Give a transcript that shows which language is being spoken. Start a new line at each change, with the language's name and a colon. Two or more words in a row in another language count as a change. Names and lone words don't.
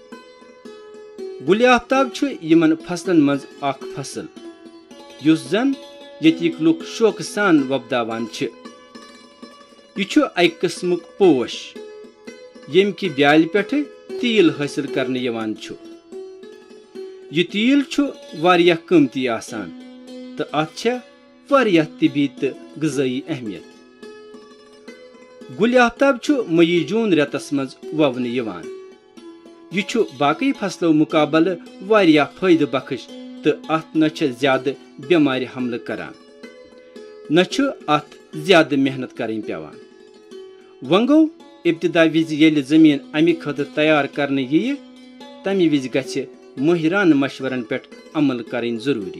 Kashmiri: गुल आफ्ताब यमन फसलन मज अख फसल युस जन यतिक लुक शौक सान वोपदावान यह अक किस्मुक पोश यम कि ब्याल पे तील हासिल करने यवान यह तील वारिया कीमती आसान तो अत वारिया तिबी तो गज़ाई अहमियत। गुल आफ्ताब मई जून रेतस मज ववने यवान यह बाकी फसलों मुकाबले वारिया फायदे बख्श तो अत न ज्यादा बेमारी हमले करान न अत ज्यादा मेहनत करें पेवान। वन गो इब्तिदा विज येलि जमीन अमि खतर तैयार करने यी तमि विज गछि माहिरान मशवरन पे अमल करें जरूरी।